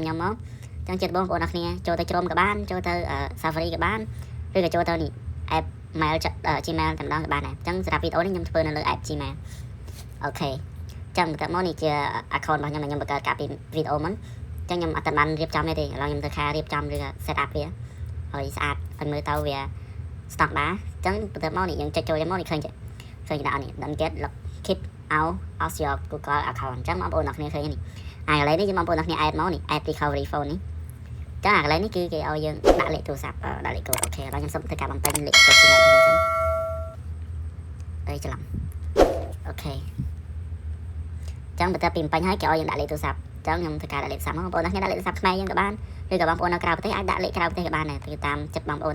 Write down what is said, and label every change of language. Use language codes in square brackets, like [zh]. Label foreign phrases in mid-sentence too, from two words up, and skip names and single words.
[km] ខ្ញុំមកចឹងចិត្តបងប្អូនអ្នកគ្នាចូលទៅ Chrome ក៏បានចូលទៅ Safari ក៏បានឬក៏ចូលទៅនេះ [en] app mail Gmail [km] តែម្ដងក៏បានដែរអញ្ចឹងសម្រាប់វីដេអូនេះខ្ញុំធ្វើនៅលើ app Gmail អូខេអញ្ចឹងបន្ទាប់មកនេះជា account របស់ខ្ញុំបង្កើតកាលពីវីដេអូមុនអញ្ចឹងខ្ញុំអត់បានរៀបចំទេឥឡូវខ្ញុំទៅខារៀបចំឬក៏ [en] set up [km] វាឲ្យស្អាតឲ្យមើលទៅវា stock ដែរអញ្ចឹងបន្ទាប់មកនេះយើងចុចចូលមកនេះឃើញដាក់នេះ [en] don't get keep out of your Google account [km] អញ្ចឹងបងប្អូនអ្នកគ្នាឃើញនេះហើយកន្លែងនេះយើងបងប្អូនអ្នកគ្នា add មកនេះ [en] add recovery phone [km] នេះចឹងអាកន្លែងនេះគឺគេឲ្យយើងដាក់លេខទូរស័ព្ទដាក់លេខកូដអូខេឥឡូវខ្ញុំសុំធ្វើការបំពេញលេខ កូដ Gmail របស់ខ្ញុំសិនច្រឡំអូខេចឹងបន្ទាប់ពីបំពេញហើយគេឲ្យយើងដាក់លេខទូរស័ព្ទចឹងខ្ញុំធ្វើការដាក់លេខទូរស័ព្ទមកបងប្អូនអ្នកគ្នាដាក់លេខទូរស័ព្ទខ្មែរយើងក៏បានឬក៏បងប្អូននៅក្រៅប្រទេសអាចដាក់លេខក្រៅប្រទេសក៏បានដែរគឺតាមចិត្តបងប្អូន